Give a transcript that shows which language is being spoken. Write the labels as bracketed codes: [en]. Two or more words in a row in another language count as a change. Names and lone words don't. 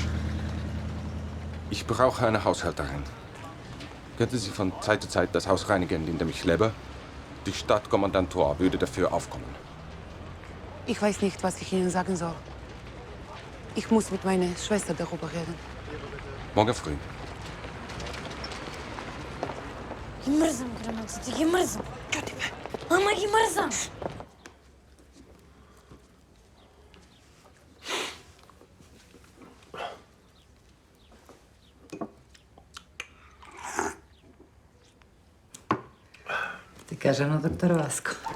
[de] Ich brauche eine Haushälterin. Könnte sie von Zeit zu Zeit das Haus reinigen, in dem ich lebe? Die Stadtkommandantur würde dafür aufkommen. Ich weiß nicht, was ich Ihnen sagen soll. Ich muss mit meiner Schwester darüber reden. Morgen früh. [mk] Ги мрзам гранатите, ги мрзам. Чути ме. Ама ги мрзам. Ти кажа на доктор Васко.